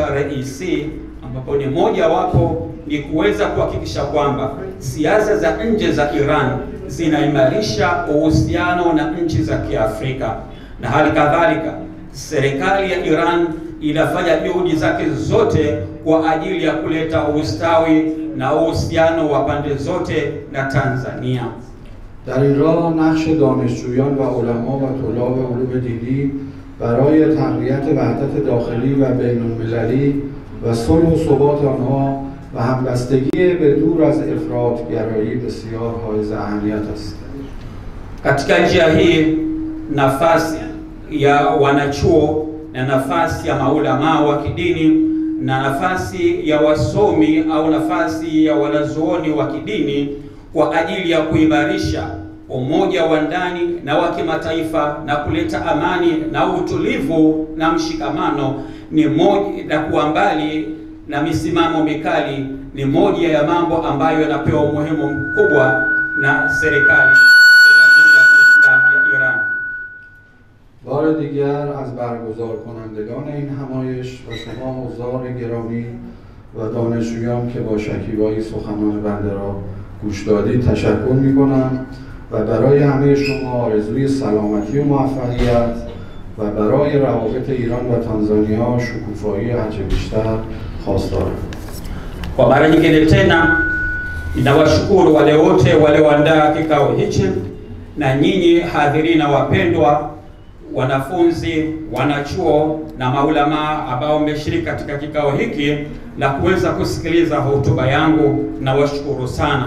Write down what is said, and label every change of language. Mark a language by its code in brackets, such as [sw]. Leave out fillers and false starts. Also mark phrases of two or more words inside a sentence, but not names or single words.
[sw] Raisi, ambapo ni moja wapo ni kuweza kuhakikisha kwamba siasa za nje za Iran zinaimarisha uhusiano na nchi za Kiafrika, na hali kadhalika serikali ya Iran inafanya juhudi zake zote kwa ajili ya kuleta ustawi na uhusiano wa pande zote na Tanzania. [fa] در این راه نقش دانشجویان و علما و طلاب علوم دینی برای تقویت وحدت داخلی و بین‌المللی و صلح و ثبات آنها و همبستگی به دور از افراط‌گرایی بسیار حائز اهمیت است. [sw] Katika njia hii nafasi ya wanachuo na nafasi ya maulama wa kidini na nafasi ya wasomi au nafasi ya wanazuoni wa kidini kwa ajili ya kuimarisha umoja wa ndani na wa kimataifa na kuleta amani na utulivu na mshikamano ni moja, na kuwa mbali na misimamo mikali ni moja ya mambo ambayo yanapewa umuhimu mkubwa na serikali ya Jamhuri ya Kiislamu ya Iran. [fa] بار دیگر از برگزار کنندگان این همایش و شما حضار گرامی و دانشجویان که با شکیبایی سخنان بنده را گوش دادید تشکر می‌کنم و برای همه شما آرزوی سلامتی و موفقیت و برای روابط ایران و تانزانیا شکوفایی هرچه بیشتر خواستارم. [sw] Kwa mara nyingine tena ninawashukuru wale wote walioandaa kikao hichi na nyinyi hadhirina wapendwa, wanafunzi, wanachuo na maulama ambao mmeshiriki katika kikao hiki na kuweza kusikiliza hotuba yangu, na washukuru sana.